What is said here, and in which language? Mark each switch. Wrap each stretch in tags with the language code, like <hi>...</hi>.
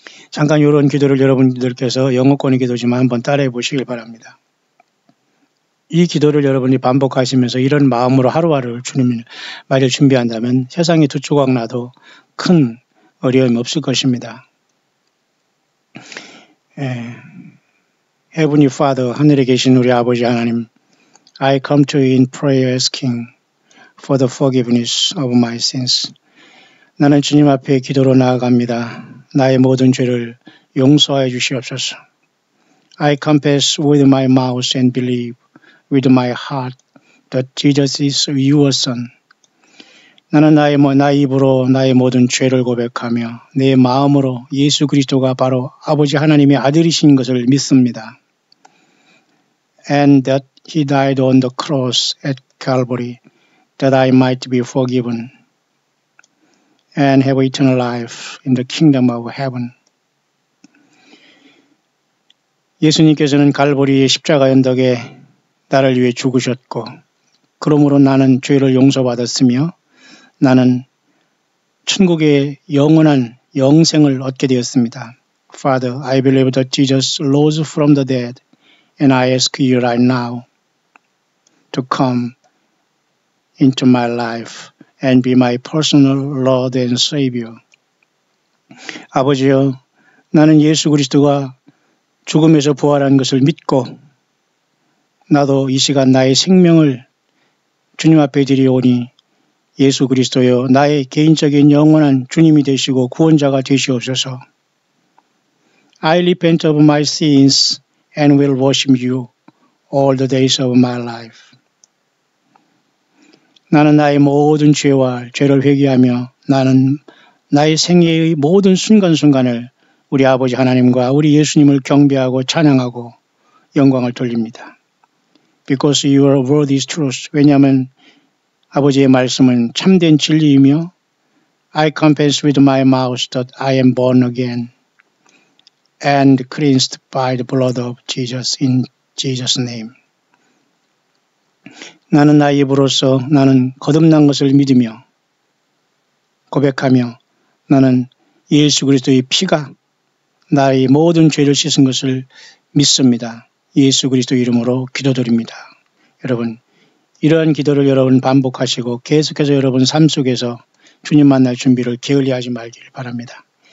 <ko>잠깐 이런 기도를 여러분들께서 영어권의 기도지만 한번 따라해 보시길 바랍니다. 이 기도를 여러분이 반복하시면서 이런 마음으로 하루하루를 주님 말을 준비한다면 세상에 두 조각 나도 큰 어려움이 없을 것입니다.</ko> <en>Heavenly Father,</en> <ko>하늘에 계신 우리 아버지 하나님,</ko> <en>I come to you in prayer asking for the forgiveness of my sins.</en> <ko>나는 주님 앞에 기도로 나아갑니다. 나의 모든 죄를 용서하여 주시옵소서.</ko> <en>I confess with my mouth and believe with my heart that Jesus is your son.</en> <ko>나는 나의 입으로 나의 모든 죄를 고백하며 내 마음으로 예수 그리스도가 바로 아버지 하나님의 아들이신 것을 믿습니다.</ko> <en>And that he died on the cross at Calvary that I might be forgiven and have eternal life in the kingdom of heaven.</en> <ko>예수님께서는 갈보리의 십자가 언덕에 나를 위해 죽으셨고 그러므로 나는 죄를 용서받았으며 나는 천국의 영원한 영생을 얻게 되었습니다.</ko> <en>Father, I believe that Jesus rose from the dead and I ask you right now to come into my life and be my personal Lord and Savior.</en> <ko>아버지여, 나는 예수 그리스도가 죽음에서 부활한 것을 믿고 나도 이 시간 나의 생명을 주님 앞에 드리오니 예수 그리스도여 나의 개인적인 영원한 주님이 되시고 구원자가 되시옵소서.</ko> <en>I repent of my sins and will worship you all the days of my life.</en> <ko>나는 나의 모든 죄와 죄를 회개하며 나는 나의 생애의 모든 순간순간을 우리 아버지 하나님과 우리 예수님을 경배하고 찬양하고 영광을 돌립니다.</ko> <en>Because your word is truth.</en> <ko>왜냐하면 아버지의 말씀은 참된 진리이며</ko> <en>I confess with my mouth that I am born again and cleansed by the blood of Jesus in Jesus' name.</en> <ko>나는 나의 입으로서 나는 거듭난 것을 믿으며 고백하며 나는 예수 그리스도의 피가 나의 모든 죄를 씻은 것을 믿습니다. 예수 그리스도 이름으로 기도드립니다. 여러분, 이러한 기도를 여러분 반복하시고 계속해서 여러분 삶 속에서 주님 만날 준비를 게을리하지 말기를 바랍니다.</ko>